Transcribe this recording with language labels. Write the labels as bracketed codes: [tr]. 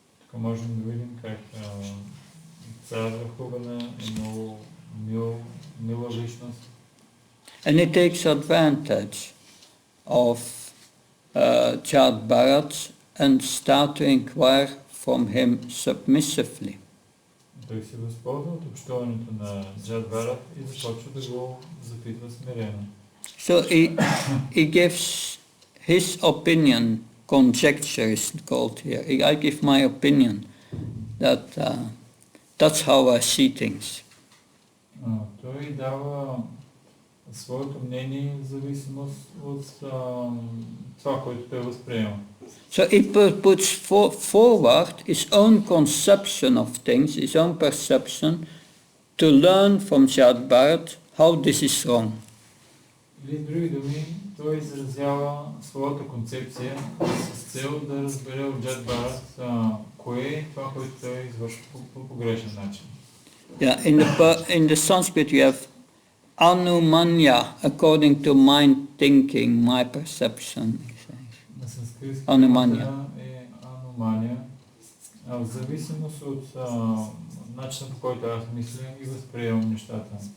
[bg] Тук можем да видим как цар Рахувана е много мила личност. [en] And he takes advantage of Jad Bharat and start to inquire from him submissively. [bg] Той се възползва от общуването на Джад Барат и започва да го запитва смирено. [en] So he gives his opinion, conjecture is called here. I give my opinion that that's how I see things. [bg] Той дава своето мнение в зависимост от това, което той възприема. [en] So he puts forward his own conception of things, his own perception, to learn from Jad Bharat how this is wrong. [bg] Или с други думи, той изразява своята концепция с цел да разбере от Джад Барат кое е това, което той извършва по погрешен начин. [en] Yeah, in the Sanskrit you have anumanya, according to my thinking, my perception. [bg] На санскритски Анумания. е анумания. В зависимост от начина, по който аз мисля и възприемам нещата.